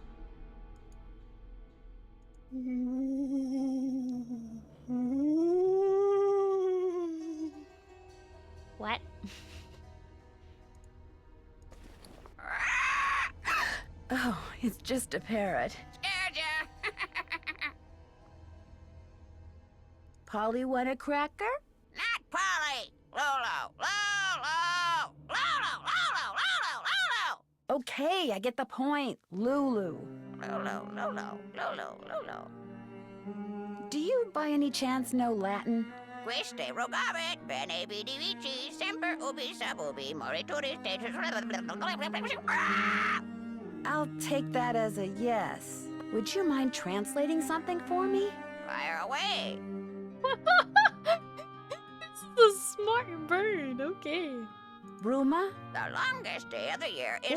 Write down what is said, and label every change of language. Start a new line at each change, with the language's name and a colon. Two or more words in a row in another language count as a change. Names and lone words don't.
English: What? Oh, it's just a parrot. Polly want a cracker? Not Polly! Lolo! Lolo! Lolo! Lolo! Lolo! Lolo! Okay, I get the point. Lulu. Lolo! Lolo! Lolo! Lolo! Do you by any chance know Latin?
Latin: Quiste rogabit, bene vidi vici, semper ubi sub ubi, morituris status.
English: I'll take that as a yes. Would you mind translating something for me? Fire away! This is a smart bird, okay. Bruma? The longest day of the year is